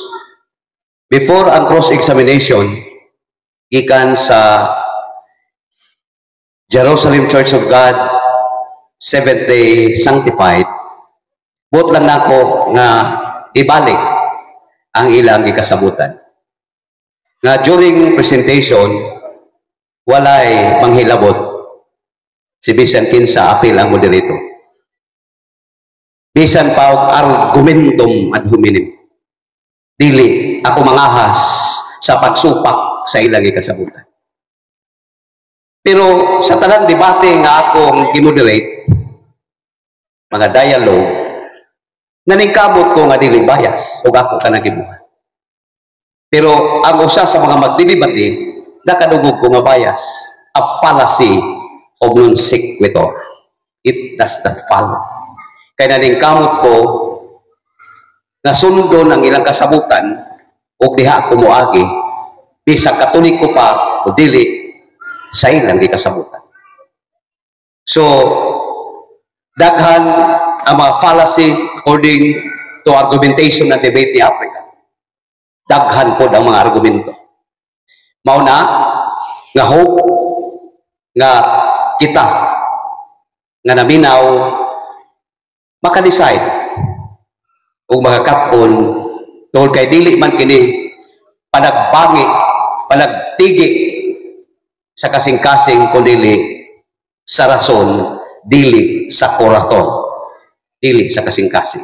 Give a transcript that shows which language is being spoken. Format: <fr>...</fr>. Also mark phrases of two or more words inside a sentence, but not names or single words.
<ceb>Before ang cross-examination, gikan sa Jerusalem Church of God, Seventh-day Sanctified, buot lang nako nga ibalik ang ilang gikasabutan. Nga during presentation, walay manghilabot si bisan kinsa apil ang moderator. Bisan pa og</ceb> <la>argumentum ad hominem.</la> <ceb>Dili ako mangahas sa pagsupak sa ilang ikasabutan. Pero sa tanang debate nga akong i-moderate, mga dialogue, naningkamot ko nga dili bias o ako ka nagibuhat. Pero ang usa sa mga magdidebate, nakadugog ko nga bias,</ceb> <en>a fallacy of non sequitur. It does not follow.</en> <ceb>Kaya naningkamot ko na sundon ang ilang kasabutan o diha ako moagi bisag Katoliko pa o dili sa ilang gikasabutan. So daghan ang mga</ceb> <en>fallacy according to argumentation</en> <ceb>na debate ni Africa. Daghan po ang mga argumento. Mauna, nga hope, nga kita, nga naminaw, maka-decide o makakapon tungkol kay dili man kini panagbangi, panagtigi sa kasing-kasing kundi sa rason, dili sa koraton, dili sa kasing-kasing.</ceb>